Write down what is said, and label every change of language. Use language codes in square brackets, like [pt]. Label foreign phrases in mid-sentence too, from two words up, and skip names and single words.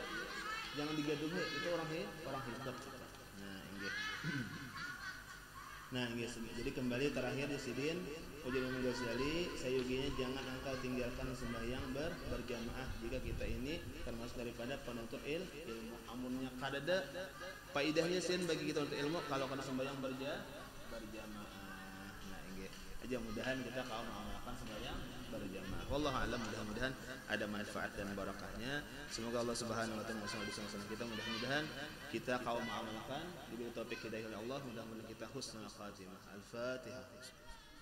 [bjn] Jangan digaduhi, itu orang hebat. Nah, jadi kembali terakhir di sidin Ujian Imam Ghazali, sayuginya jangan engkau tinggalkan sembahyang berjamaah jika kita ini termasuk daripada penuntut ilmu. Amunnya kadada faidahnya sin bagi kita untuk ilmu kalau kena sembahyang berjamaah. Nah, ini aja mudahan kita kalau mengamalkan sembahyang berjamaah. [ar] والله أعلم, [bjn] mudah-mudahan ada manfaat dan barakahnya. Semoga Allah [ar] سبحانه وتعالى [bjn] bersama kita, mudah-mudahan kita kalau mengamalkan diberi taufik hidayah oleh Allah, mudah-mudahan kita husnul khatimah. Al-Fatihah.